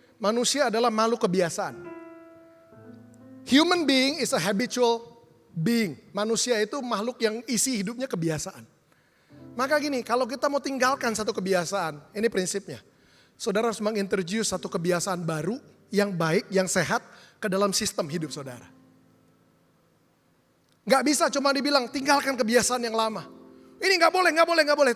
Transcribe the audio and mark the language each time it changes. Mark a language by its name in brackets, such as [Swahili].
[Indonesian] Manusia adalah makhluk kebiasaan. [English] Human being is a habitual being. [Indonesian] Manusia itu makhluk yang isi hidupnya kebiasaan. Maka gini, kalau kita mau tinggalkan satu kebiasaan, ini prinsipnya. Saudara harus mengintroduce satu kebiasaan baru, yang baik, yang sehat, ke dalam sistem hidup saudara. Gak bisa cuma dibilang, tinggalkan kebiasaan yang lama. Ini gak boleh.